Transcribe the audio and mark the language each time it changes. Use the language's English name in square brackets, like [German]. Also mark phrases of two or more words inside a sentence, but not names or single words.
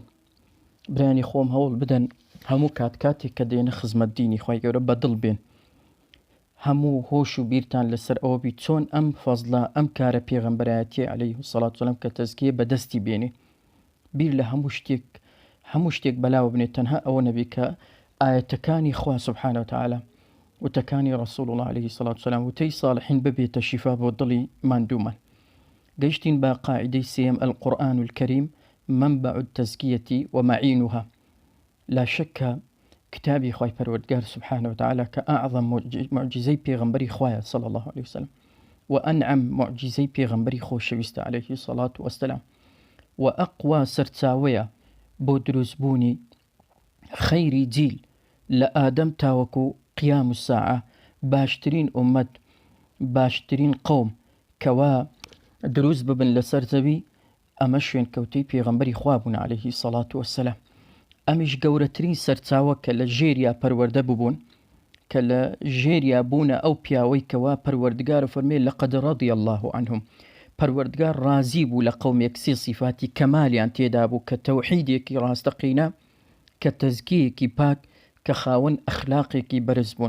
[Central Kurdish] برانی خۆم هەوڵ بدەن هەموو کاتێک کە دێنە خزمەت دینی خۆی گەورە بەدڵ بێن، هەموو هۆش و بیرتان لەسەر ئەوە بیت چۆن ئەم فەزڵە ئەم کارە پێغەمبەرایەتی [Arabic] عەلەیهی السەڵات وەسەلام [Central Kurdish] کە تەزکیە بەدەستی بێنێ، بیر لە هەموو شتێک بەلاوە بنێت، تەنها ئەوە نەبێ کە ئاەتەکانی خوا [Arabic] سوبحانە وتەعالا [Central Kurdish] وتەکانی [Arabic] ڕەسوڵ الله عەلەیهی السەڵات وسەلام [Central Kurdish] وتەی ساڵحین ببێتە شیفا بۆ دڵی ماندوومان. گەیشتین بە قاعدەی سێم، [Arabic] القورئان الکەریم منبع التزکیة ومعینها. لا شەکە [Central Kurdish] کتابی خوای پەروەردگار [Arabic] سبحانه وتعالى كأعظم [Central Kurdish] معجزەی پێغەمبەری خوایە [Arabic] صلى الله عليه وسلم، وأنعم [Central Kurdish] معجزەی پێغەمبەری خۆشەویستە [Arabic] عليه الصلاة والسلام، وأقوى [Central Kurdish] سەرچاوەیە بۆ دروستبوونی [Arabic] خەیری جیل [Central Kurdish] لە ئادەم تاوەکو [Arabic] قیام الساعة، [Central Kurdish] باشترین ئومەت باشترین قەوم کەوا دروست ببن لەسەر زەوی، ئەمە شوێنکەوتەی پێغەمبەری خوا بوون [Arabic] عليه الصلاة والسلام. [Central Kurdish] ئەمیش گەورەترین سەرچاوە کە لە ژێریا پەروەردە ببوون، کە لە ژێریا بوونە ئەو پیاوەی کەوا پەروەردگار فەرمێ [Arabic] لەقەد رەضی الله عنهم، [Central Kurdish] پەروەردگار ڕازی بوو لە قەومێک سێ صیفاتی کەمالیان تێدا بوو کە تەوحیدێکی ڕاستەقینە، کە تەزکیەکی پاک، کە خاوەن ئەخلاقێکی بەرز بوون.